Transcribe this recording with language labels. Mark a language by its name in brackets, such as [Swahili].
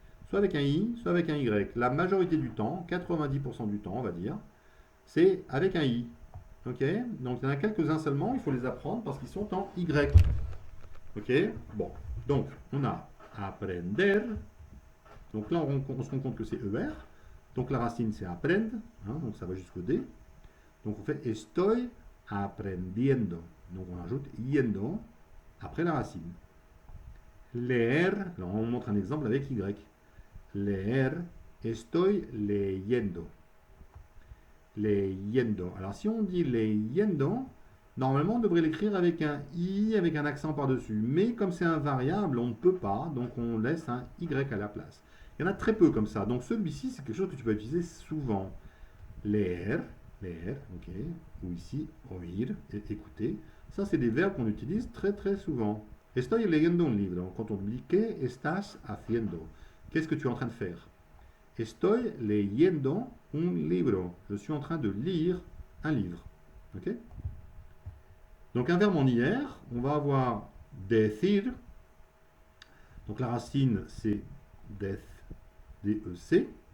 [French] Soit avec un i, soit avec un y. La majorité du temps, 90% du temps, on va dire, c'est avec un i. Ok? Donc, il y en a quelques-uns seulement, il faut les apprendre parce qu'ils sont en y. Ok? Bon. Donc, on a aprender. Donc là, on se rend compte que c'est ER. Donc la racine, c'est aprend. Donc ça va jusqu'au D. Donc on fait [Spanish] estoy aprendiendo. [French] Donc on ajoute yendo après la racine. Leer. Alors on montre un exemple avec Y. Leer. [Spanish] Estoy leyendo. Leyendo. [French] Alors si on dit leyendo, normalement on devrait l'écrire avec un I, avec un accent par-dessus. Mais comme c'est un variable, on ne peut pas. Donc on laisse un Y à la place. Il y en a très peu comme ça. Donc celui-ci, c'est quelque chose que tu peux utiliser souvent. Leer, ok. Ou ici, oír, écouter. Ça, c'est des verbes qu'on utilise très très souvent. [Spanish] Estoy leyendo un libro. [French] Quand on dit [Spanish] ¿qué estás haciendo? [French] Qu'est-ce que tu es en train de faire? [Spanish] Estoy leyendo un libro. [French] Je suis en train de lire un livre. Ok? Donc un verbe en IR, on va avoir decir. Donc la racine, c'est dec. D-E-C.